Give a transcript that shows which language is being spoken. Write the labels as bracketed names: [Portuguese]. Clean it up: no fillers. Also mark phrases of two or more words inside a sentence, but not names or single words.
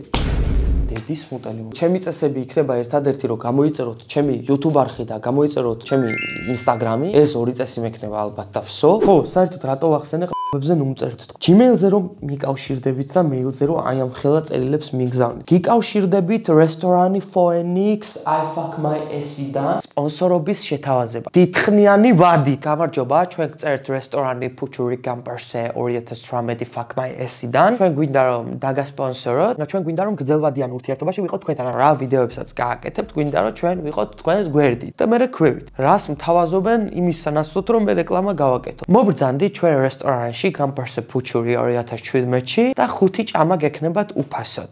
[Georgian] დედის მუტელი. ჩემი წესები იქნება ერთადერთი რომ გამოიწეროთ ჩემი YouTube არხი და გამოიწეროთ ჩემი Instagram-ი. ეს ორი წესი მექნება ალბათ და всё. ხო, საერთოდ რატო ვახსენე ყ***ბებზე ნუმწერთ. Gmail-ზე რომ მიკავშირდებით და mail-ზე რომ აი ამ ხელა წერილებს მიგზავნით. გიკავშირდებით რესტორანი Phoenix I fuck my ass-დან სპონსორობის შეთავაზება. დიდხნიანი ვადით. გამარჯობა, ჩვენ გწერთ რესტორანი Puchuri Camperse 2018 fuck my ass-დან. ჩვენ გვინდა რომ დაგასპონსოროთ, ჩვენ გვინდა რომ გრძელვადიან ურთიერთობაში ვიყოთ თქვენთან, რა ვიდეოებსაც გააკეთებთ, გვინდა რომ ჩვენ ვიყოთ თქვენს გვერდით და მე რექვევით. რას მთავაზობენ იმის სანაცვლოდ რომ მე რეკლამა გავაკეთო. მობრძანდი ჩვენ რესტორანში Camperse Puchuri 2017-ში და 5 ჭამა გექნებათ უფასოდ.